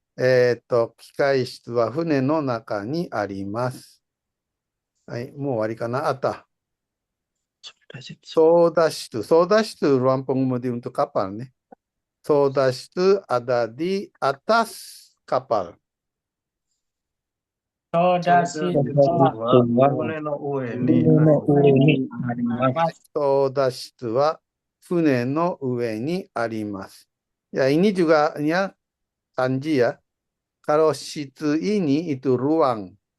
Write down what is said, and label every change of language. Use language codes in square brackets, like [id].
[ja] 機械室は船の中にあります。はい、もう終わりかな。あった。 Soda situ. [id] Soda situ ruang pengemudi untuk kapal nih. Soda situ ada di atas kapal. [ja] ソダシは船の上にあります操舵室は船の上にあります。 [id] Ya, ini juga ya kanji ya. Kalau shitu ini itu ruang.